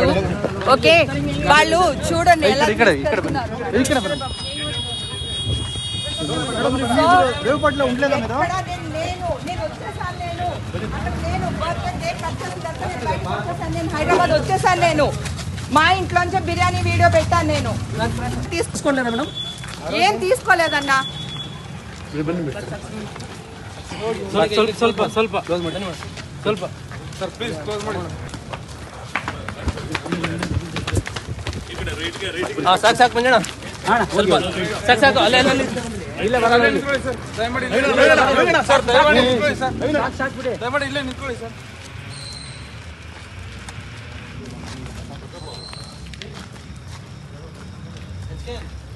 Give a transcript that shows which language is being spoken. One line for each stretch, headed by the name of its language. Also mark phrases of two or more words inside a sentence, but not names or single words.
Telugu: ఓకే, వాళ్ళు చూడండి ఎలా హైదరాబాద్ వచ్చేసాను. నేను మా ఇంట్లోంచి బిర్యానీ వీడియో పెట్టాను. నేను తీసుకోలేదా మేడం? ఏం తీసుకోలేదన్నా.
Kannada: ಸಾಕು ಮಂಜಣ್ಣ, ಸಾಕು ಅಲ್ಲೇ ಇಲ್ಲೇ ಬರಲ್ಲ ಸರ್, ದಯಮಾಡಿ ಇಲ್ಲೇ ನಿಂತ್ಕೊಳ್ಳಿ ಸರ್.